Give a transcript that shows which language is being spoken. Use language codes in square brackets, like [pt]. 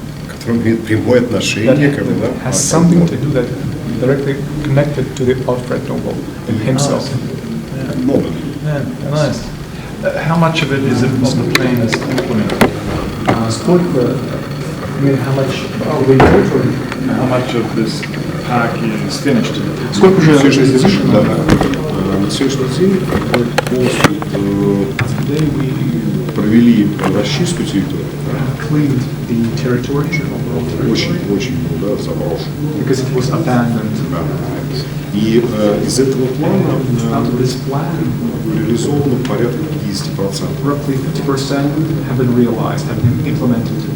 [ru] который имеет прямое отношение к [en] has something to do that directly connected to the Alfred Nobel himself. [ru] Нобель. [en] Yeah, nice. How much of it is it on the plan is implemented? [ru] Сколько? [en] I mean, how much? How much of this park is finished? [ru] Сколько уже На сегодняшний день, завершено? на сегодняшний день мы полностью провели расчистку территории. [en] Cleaned the territory. [ru] Очень заброшен. [en] Because it was abandoned. [ru] И из этого плана [en] Out of this plan, [ru] реализовано порядка 50%. [en] roughly 50% have been realized, have been implemented.